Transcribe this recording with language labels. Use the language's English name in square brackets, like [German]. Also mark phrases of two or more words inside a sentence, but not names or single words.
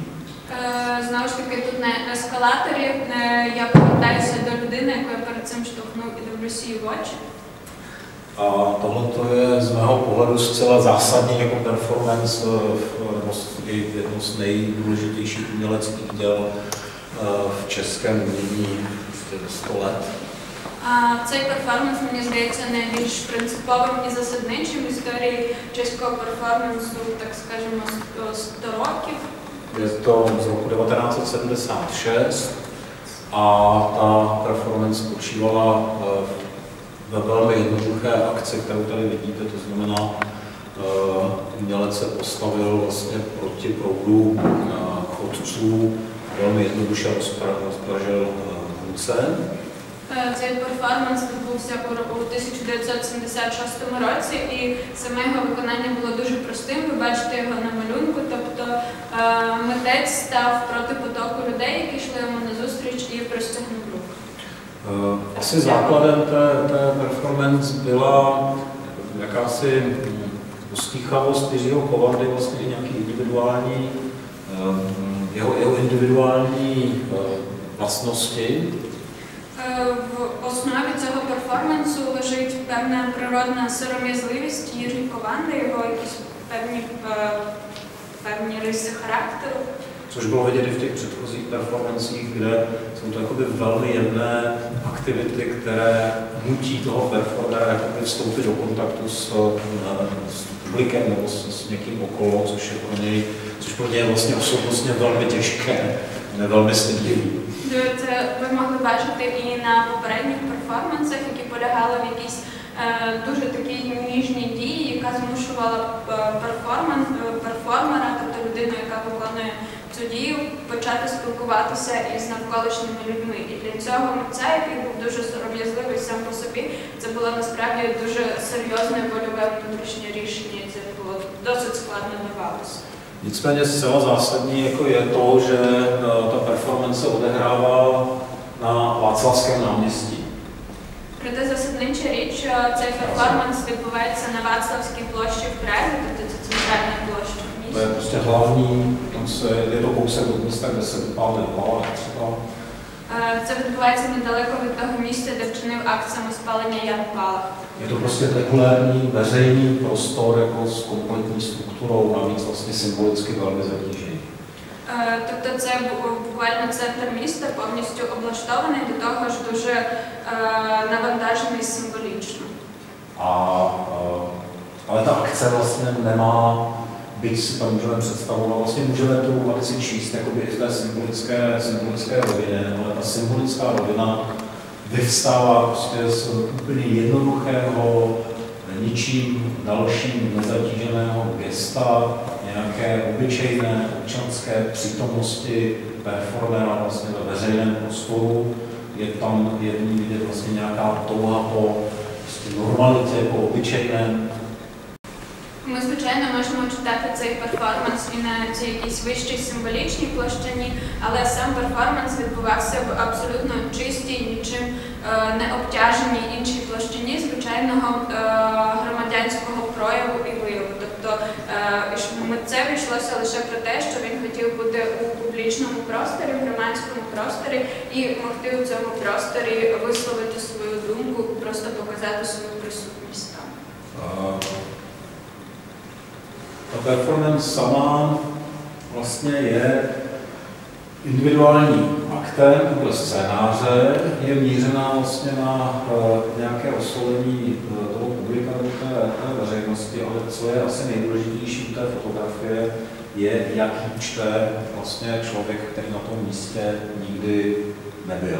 [Ukrainian] Знову ж таки, тут на ескалаторі я повертаюся до людини, яку я перед цим штовхнув, і дивлюся її в очі. [Czech] A tohle je z mého pohledu zcela zásadní jako performance, nebo jedno z nejdůležitějších uměleckých děl v českém umění 100 let. [Ukrainian] А цей перформанс, мені здається, найбільш принциповим і засадничим в історії чеського перформансу, так скажемо, 100 років. [Czech] Je to z roku 1976 a ta performance spočívala ve velmi jednoduché akci, kterou tady vidíte, to znamená, umělec se postavil vlastně proti proudu chodců, velmi jednoduše rozpražil ruce. [Ukrainian] Цей перформанс відбувся у 1976 році, і саме його виконання було дуже простим. Ви бачите його на малюнку, тобто митець став проти потоку людей, які йшли йому назустріч, і простягнув руку. [Czech] Asi základem té performance byla jakási ustíchavost Jiřího Kovandy, vlastně nějaký individuální, jeho individuální vlastnosti. [Ukrainian] В основі цього перформансу лежить певна природна сором'язливість Jiří Kovandy, його якісь певні риси характеру. [Czech] Což bylo vidět i v těch předchozích performancích, kde jsou to jakoby velmi jemné aktivity, které nutí toho performera jakoby vstoupit do kontaktu s publikem nebo s někým okolo, což pro něj je vlastně osobnostně velmi těžké, velmi stydlivý. [Ukrainian] Це ви могли бачити і на попередніх перформансах, які полягали в якійсь дуже такій ніжній дії, яка змушувала перформера, тобто людину, яка виконує цю дію, почати спілкуватися із навколишніми людьми. І для цього митця, який був дуже сором'язливий сам по собі, це було насправді дуже серйозне вольове внутрішнє рішення, і це було досить складно давалося. [Czech] Nicméně zcela zásadní jako je to, že ta performance se odehrává na Václavském náměstí. [Ukrainian] Проте засаднича річ, що цей перформанс відбувається на Václavskій площі в Прагі, тобто це центральна площа в місті. [Czech] To je prostě hlavní, je to kousek od místa, kde se vypálil Palach třeba. [Ukrainian] Це відбувається недалеко від того місця, де вчинив акт самоспалення Ян Палах. [Czech] Je to prostě regulární veřejný prostor jako s kompletní strukturou, navíc vlastně symbolicky velmi zatížený. [Ukrainian] Тобто це буквально центр міста, повністю облаштований, до того ж дуже навантажений символічно. [Czech] Ale ta akce vlastně nemá, byť si tam můžeme představovat, vlastně můžeme tu akci číst jakoby i v té symbolické rovině, ale ta symbolická rovina vyvstává prostě z úplně jednoduchého, ničím dalším nezatíženého gesta, nějaké obyčejné občanské přítomnosti performera vlastně ve veřejném prostoru. Je tam vidět vlastně nějaká touha po normalitě, po obyčejném. [Ukrainian] Ми, звичайно, можемо читати цей перформанс і на цій якійсь вищій символічній площині, але сам перформанс відбувався в абсолютно чистій, нічим не обтяженій іншій площині звичайного громадянського прояву і вияву. Тобто митцеві йшлося лише про те, що він хотів бути у публічному просторі, в громадському просторі і могти у цьому просторі висловити свою думку, просто показати свою присутність там. [Czech] Ta performance sama vlastně je individuální aktem podle scénáře, je mířená vlastně na nějaké oslovení toho publika nebo té veřejnosti, ale co je asi nejdůležitější u té fotografie, je, jak ji čte vlastně člověk, který na tom místě nikdy nebyl.